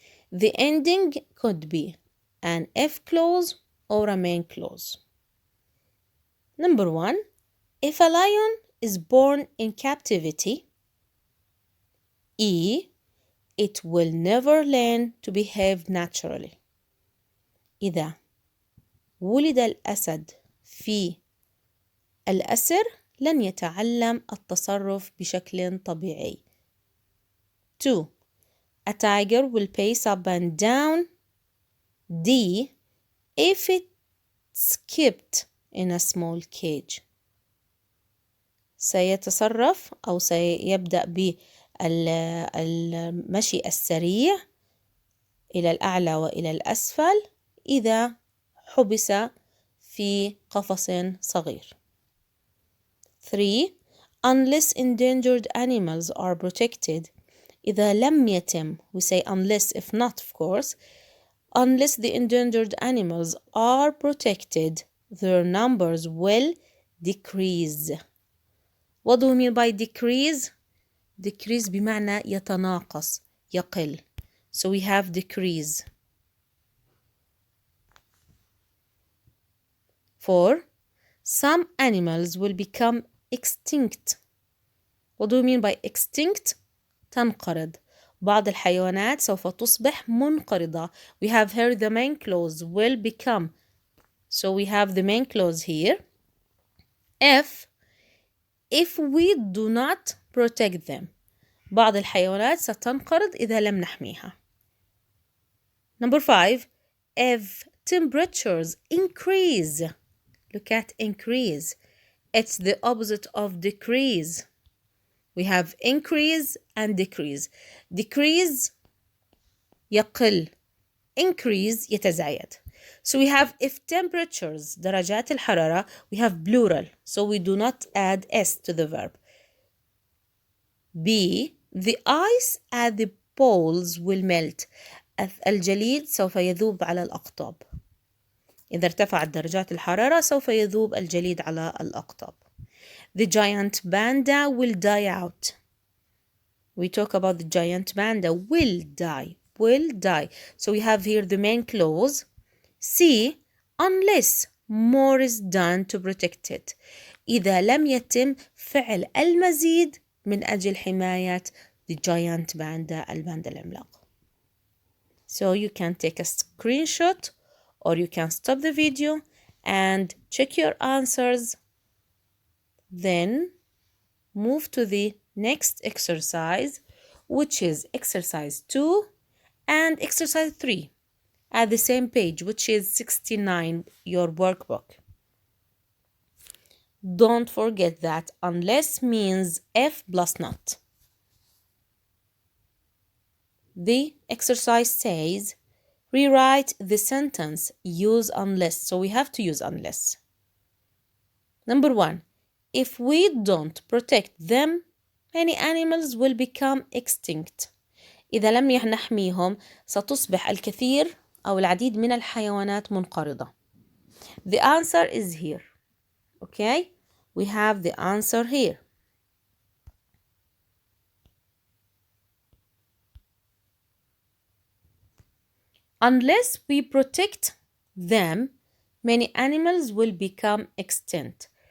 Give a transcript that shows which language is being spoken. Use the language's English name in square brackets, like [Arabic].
[English] The ending could be an if clause or a main clause. Number 1, if a lion is born in captivity, it will never learn to behave naturally. [Arabic] إذا ولد الأسد في الأسر لن يتعلم التصرف بشكل طبيعي. [English] 2. A tiger will pace up and down. D. If it's kept in a small cage. [Arabic] سيتصرف أو سيبدأ بالمشي السريع إلى الأعلى وإلى الأسفل إذا حبس في قفص صغير. [English] 3. Unless endangered animals are protected. [Arabic] إذا لم يتم, [English] we say unless, if not, of course. Unless the endangered animals are protected, their numbers will decrease. What do we mean by decrease? [Arabic] Decrease بمعنى يتناقص, يقل. [English] So we have decrease. 4. Some animals will become extinct. What do we mean by extinct? [Arabic] تنقرض. بعض الحيوانات سوف تصبح منقرضة. [English] We have here the main clause, will become. So we have the main clause here. If we do not protect them. [Arabic] بعض الحيوانات ستنقرض إذا لم نحميها. [English] Number 5. If temperatures increase. Look at increase. It's the opposite of decrease. We have increase and decrease. Decrease يقل. Increase يتزايد. So we have if temperatures, [Arabic] درجات الحرارة, [English] we have plural. So we do not add S to the verb. B. The ice at the poles will melt. [Arabic] الجليد سوف يذوب على الأقطاب. إذا ارتفعت درجات الحرارة سوف يذوب الجليد على الأقطاب. [English] The giant panda will die out. We talk about the giant panda will die. Will die. So we have here the main clause. C. Unless more is done to protect it. [Arabic] إذا لم يتم فعل المزيد من أجل حماية [English] the giant panda, [Arabic] الباندا العملاق. [English] So you can take a screenshot or you can stop the video and check your answers. Then move to the next exercise, which is exercise 2 and exercise 3 at the same page, which is 69, your workbook. Don't forget that unless means if plus not. The exercise says, rewrite the sentence, use unless. So we have to use unless. Number 1, if we don't protect them, many animals will become extinct. [Arabic] إذا لم نحميهم ستصبح الكثير أو العديد من الحيوانات منقرضة. [English] The answer is here. Okay, we have the answer here. Unless we protect them, many animals will become extinct.